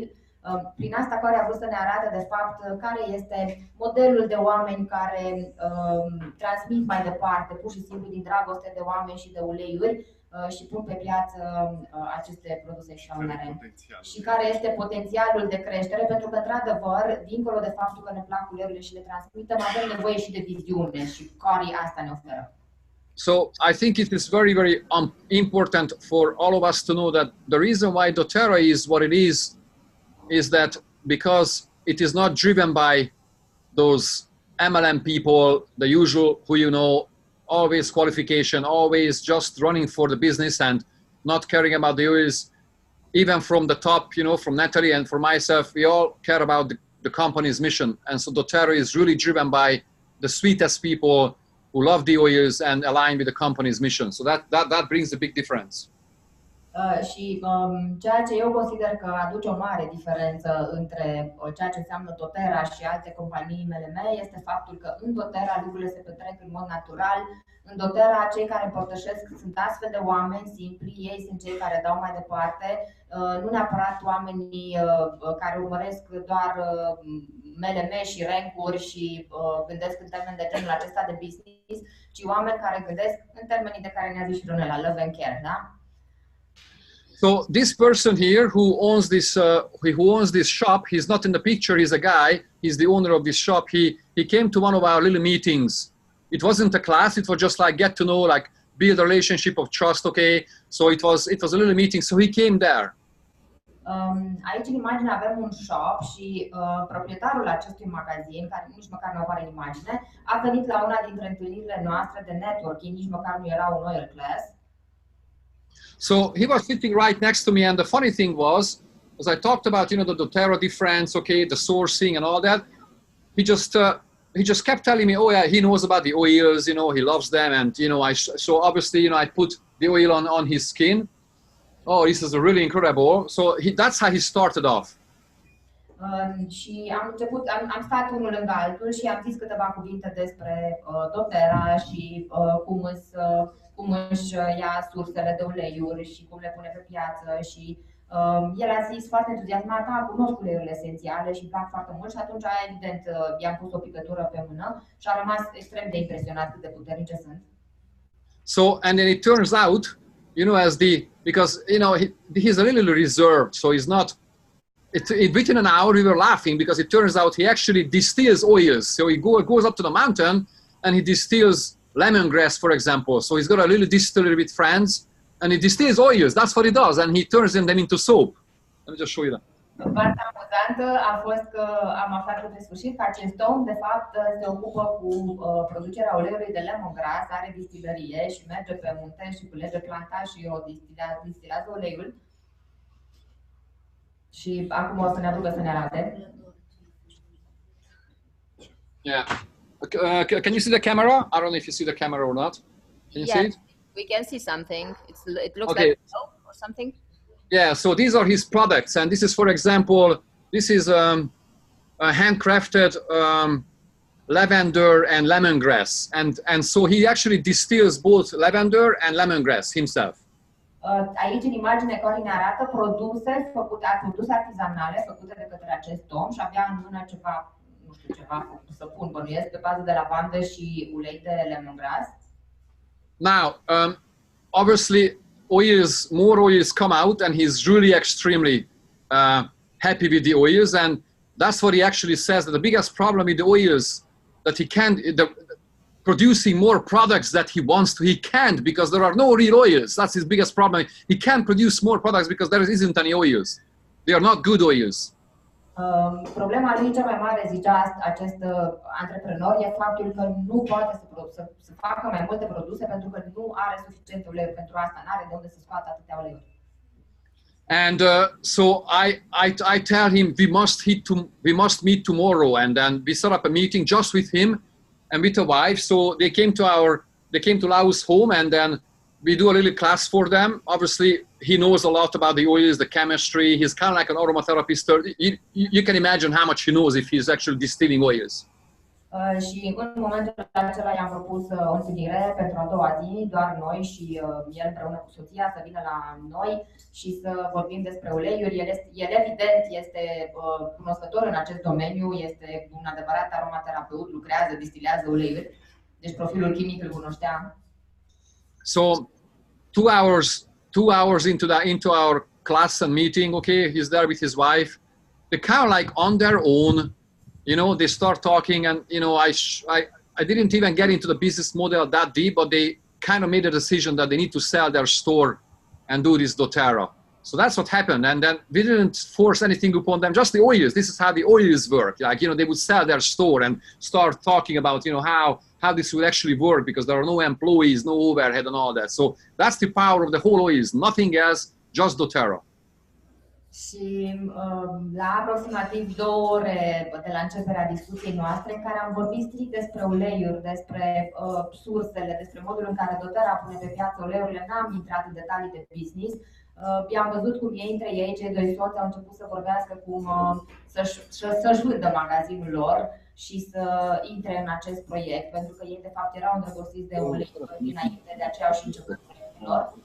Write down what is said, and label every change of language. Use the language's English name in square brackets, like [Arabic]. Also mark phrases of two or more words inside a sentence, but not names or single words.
[Romanian] Prin asta care a vrut să ne arate de fapt care este modelul de oameni care transmit mai departe, pur și simplu din dragoste de oameni și de uleiuri, și pun pe piață aceste produse extraordinare. Și care este potențialul de creștere, pentru că, într-adevăr, dincolo de faptul că ne plac uleiurile și le transmitem, avem nevoie și de viziune și Cory asta ne oferă. [English] So I think it is very, very important for all of us to know that the reason why doTERRA is what it is that because it is not driven by those MLM people, the usual who always qualification, always just running for the business and not caring about the oils. Even from the top, from Natalie and for myself, we all care about the company's mission. And so doTERRA is really driven by the sweetest people who love the oils and align with the company's mission. So that brings a big difference. [Romanian] Și ceea ce eu consider că aduce o mare diferență între ceea ce înseamnă doTERRA și alte companii MLM este faptul că în doTERRA lucrurile se petrec în mod natural. În doTERRA cei care împărtășesc sunt astfel de oameni simpli, ei sunt cei care dau mai departe, nu neapărat oamenii care urmăresc doar MLM și rank-uri și gândesc în termeni de genul acesta de business, ci oameni care gândesc în termenii de care ne-a zis și Ronela, [English] love and care, da? So this person here who owns this shop, he's not in the picture. He's a guy. He's the owner of this shop. He came to one of our little meetings. It wasn't a class. It was just like get to know, like build a relationship of trust. Okay. So it was a little meeting. So he came there. [Romanian] Aici în imagine avem un shop și proprietarul acestui magazin, care nici măcar nu apare în imagine, a venit la una dintre întâlnirile noastre de networking, nici măcar nu era un [English] oil class. So he was sitting right next to me, and the funny thing was, as I talked about, the doTERRA difference, okay, the sourcing and all that, he just kept telling me, oh yeah, he knows about the oils, he loves them, and so obviously, I put the oil on his skin. Oh, this is really incredible. So that's how he started off. [Romanian] Și am stat unul lângă altul și am zis câteva cuvinte despre doTERRA și cum își ia sursele de uleiuri și cum le pune pe piață și el a zis foarte entuziasmat: cunosc uleiurile esențiale și îmi plac foarte mult, și atunci evident i-am pus o picătură pe mână și a rămas extrem de impresionat cât de puternice sunt. [English] So and then it turns out, because he's a little reserved, so he's not. Within an hour we were laughing because it turns out he actually distills oils. So he goes up to the mountain and he distills lemongrass, for example. So he's got a little distillery with friends and he distills oils. That's what he does, and he turns them into soap. Let me just show you that. [Romanian] Partea amuzantă a fost că am aflat pe sfârșit că acest om de fapt se ocupă cu producerea uleiului de lemongrass, are distilărie și merge pe munte și culege planta și o distilează uleiul. Și acum o să ne aducă să ne arate. [English] Yeah. Can you see the camera? I don't know if you see the camera or not. Can you see it? We can see something. It looks Okay. like soap or something. Yeah, so these are his products. And this is, for example, this is a handcrafted lavender and lemongrass. And so he actually distills both lavender and lemongrass himself. [Romanian] Aici în imagine Cory ne arată produse produse artizanale făcute de către acest om și avea în mână ceva, nu știu, ceva săpun, bănuiesc, pe bază de lavandă și ulei de lemongrass. [English] Now, obviously, more oils come out, and he's really extremely happy with the oils. And that's what he actually says, that the biggest problem with the oils, that he can't, producing more products that he wants to, he can't, because there are no real oils. That's his biggest problem. He can't produce more products because there isn't any oils. They are not good oils. [Romanian] Problema lui cea mai mare, zicea acest antreprenor, e faptul că nu poate să facă mai multe produse pentru că nu are suficiente uleiuri pentru asta, nu are de unde să scoată atâtea uleiuri. [English] And so I tell him we must meet tomorrow, and then we set up a meeting just with him and with the wife. So they came to Lao's home, and then we do a little class for them. Obviously, he knows a lot about the oils, the chemistry. He's kind of like an aromatherapist. You can imagine how much he knows if he's actually distilling oils. [Romanian] Și în momentul acela i-am propus o întâlnire pentru a doua zi, doar noi și el împreună cu soția să vină la noi și să vorbim despre uleiuri. El evident este cunoscător în acest domeniu, este un adevărat aromaterapeut, lucrează, distilează uleiuri, deci profilul chimic îl cunoștea. [English] So 2 hours into our class and meeting, okay, he's there with his wife. They're kind of like on their own. You know, they start talking, and you know, I didn't even get into the business model that deep, but they kind of made a decision that they need to sell their store and do this doTERRA. So that's what happened. And then we didn't force anything upon them, just the oils. This is how the oils work. Like, you know, they would sell their store and start talking about, you know, how this will actually work, because there are no employees, no overhead and all that. So that's the power of the whole oils, nothing else, just doTERRA. [Romanian] Și la aproximativ 2 ore de la începerea discuției noastre, în care am vorbit strict despre uleiuri, despre sursele, despre modul în care doTERRA pune pe piață uleiurile, n-am intrat în detalii de business. I-am văzut cum ei între ei, cei doi soți, au început să vorbească cum să-și vândă magazinul lor și să intre în acest proiect, pentru că ei de fapt erau îndrăgostiți de uleiuri dinainte, de aceea au și început proiectul lor.